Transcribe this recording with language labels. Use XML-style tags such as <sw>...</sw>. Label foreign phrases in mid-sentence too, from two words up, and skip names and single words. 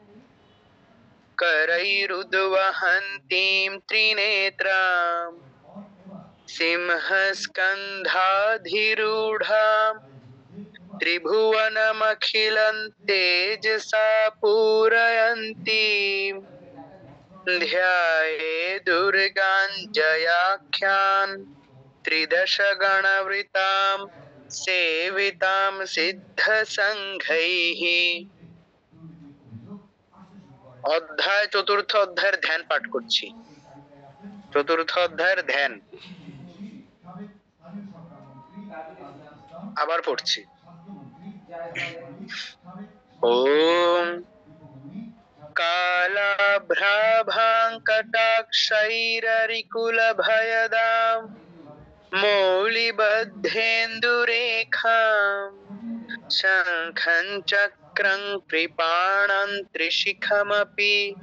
<sa>करैरुद्वहन्तीं त्रिनेत्रां सिंहस्कन्धाधिरूढां त्रिभुवनमखिलं तेजसा पूरयन्तीं ध्याये दुर्गाञ्जयाख्यां त्रिदशगणवृतां सेवितां सिद्धसङ्घैः।</sa> <bn>অধ্যায় চতুর্থ অধ্যায়ের ধ্যান পাঠ করছি। চতুর্থ অধ্যায়ের ধ্যান আবার পড়ছি।</bn> <sa>ওম कालाभ्राभाङ्कटाक्षैररिकुलभयदां मौलिबद्धेन्दुरेखां शङ्खं चक्रं कृपाणं त्रिशिखमपि</sa>